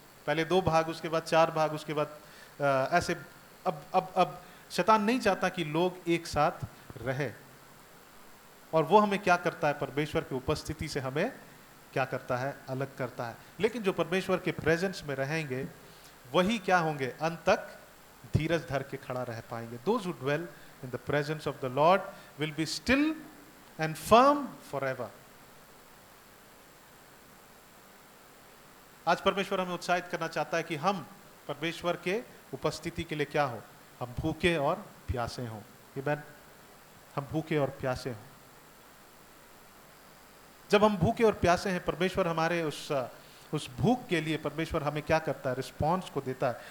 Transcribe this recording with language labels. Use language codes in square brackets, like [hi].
[hi] पहले 2 भाग, उसके बाद 4 भाग, उसके बाद ऐसे। अब शैतान नहीं चाहता कि लोग एक साथ रहे, और वो हमें क्या करता है, परमेश्वर की उपस्थिति से हमें क्या करता है, अलग करता है। लेकिन जो परमेश्वर के प्रेजेंस में रहेंगे वही क्या होंगे, अंत तक धीरज धर के खड़ा रह पाएंगे। [en] Those who dwell in the presence of the Lord will be still and firm forever. [hi] आज परमेश्वर हमें उत्साहित करना चाहता है कि हम परमेश्वर के उपस्थिति के लिए क्या हो, हम भूखे और प्यासे हों। आमीन। हम भूखे और प्यासे हों। जब हम भूखे और प्यासे हैं, परमेश्वर हमारे उस भूख के लिए परमेश्वर हमें क्या करता है, रिस्पॉन्स को देता है।